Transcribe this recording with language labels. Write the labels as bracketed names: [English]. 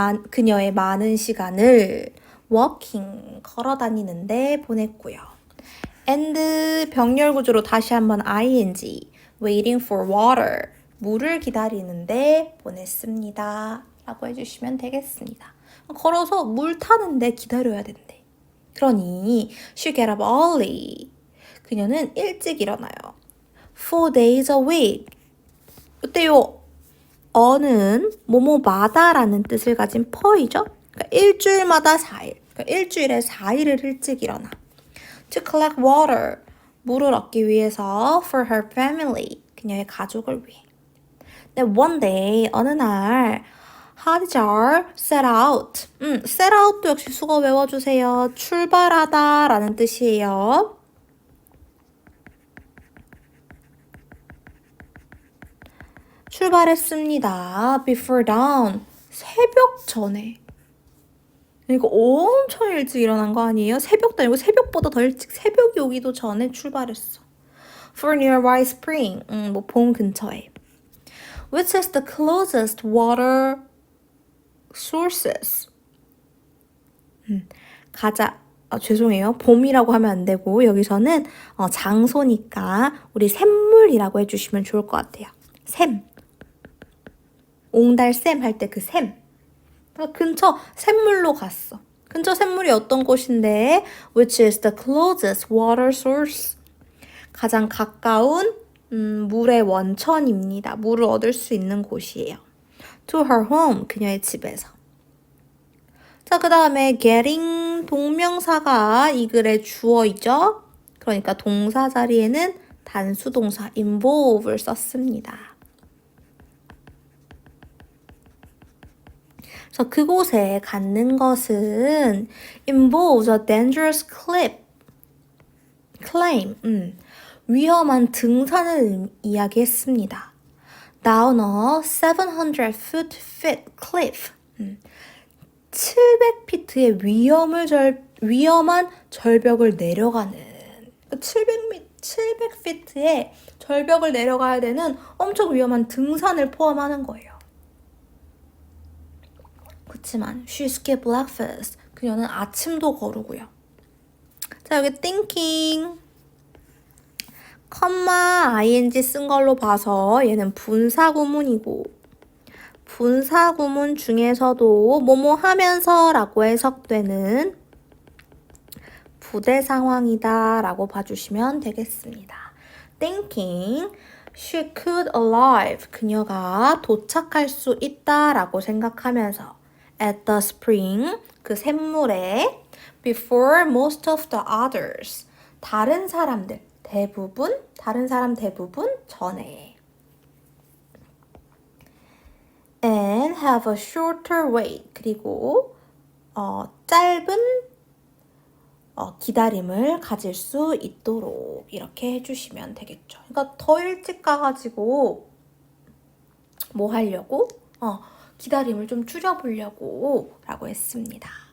[Korean] 그녀의 많은 시간을 walking 걸어다니는데 보냈고요. and 병렬 구조로 다시 한번 ing [English] waiting for water [Korean] 물을 기다리는데 보냈습니다. 라고 해주시면 되겠습니다. 걸어서 물 타는데 기다려야 된대. [English] 그러니 she get up early. [Korean] 그녀는 일찍 일어나요. [English] 4 days a week. [Korean] 이때요. 어는 뭐뭐마다라는 뜻을 가진 per이죠. 그러니까 일주일마다 4일. 그러니까 일주일에 4일을 일찍 일어나. [English] To collect water. [Korean] 물을 얻기 위해서 [English] for her family. [Korean] 그녀의 가족을 위해. 근데 one day 어느 날 하디잘 [English] set out. [Korean] set out도 역시 수거 외워주세요. 출발하다 라는 뜻이에요. 출발했습니다. [English] Before dawn. [Korean] 새벽 전에. 이거 엄청 일찍 일어난 거 아니에요? 새벽도 아니고 새벽보다 더 일찍 새벽이 오기도 전에 출발했어. [English] For nearby spring. [Korean] 뭐 봄 근처에. [English] Which is the closest water sources. [Korean] 죄송해요. 봄이라고 하면 안 되고 여기서는 장소니까 우리 샘물이라고 해주시면 좋을 것 같아요. 샘. 옹달샘 할 때 그 샘. 근처 샘물로 갔어. 근처 샘물이 어떤 곳인데 [English] which is the closest water source. [Korean] 가장 가까운 물의 원천입니다. 물을 얻을 수 있는 곳이에요. [English] To her home. [Korean] 그녀의 집에서. 자, 그 다음에 getting 동명사가 이 글의 주어이죠. 그러니까 동사 자리에는 단수 동사 involve를 썼습니다. 그래서 그곳에 갖는 것은 [English] involves a dangerous claim, [Korean] 위험한 등산을 이야기했습니다. [English] Down a 700-foot cliff, [Korean] 700피트의 위험한 절벽을 내려가는 700피트의 절벽을 내려가야 되는 엄청 위험한 등산을 포함하는 거예요. [English] 그렇지만 she skipped breakfast. [Korean] 그녀는 아침도 거르고요. 자, 여기 thinking, 컴마 ing 쓴 걸로 봐서 얘는 분사구문이고 분사구문 중에서도 뭐뭐 하면서 라고 해석되는 부대 상황이다 라고 봐주시면 되겠습니다. [English] Thinking she could arrive. [Korean] 그녀가 도착할 수 있다 라고 생각하면서 [English] at the spring, [Korean] 그 샘물에 [English] before most of the others. [Korean] 다른 사람 대부분 전에 [English] and have a shorter wait. [Korean] 그리고 짧은 기다림을 가질 수 있도록 이렇게 해주시면 되겠죠. 그러니까 더 일찍 가가지고 뭐 하려고? 기다림을 좀 줄여보려고 라고 했습니다.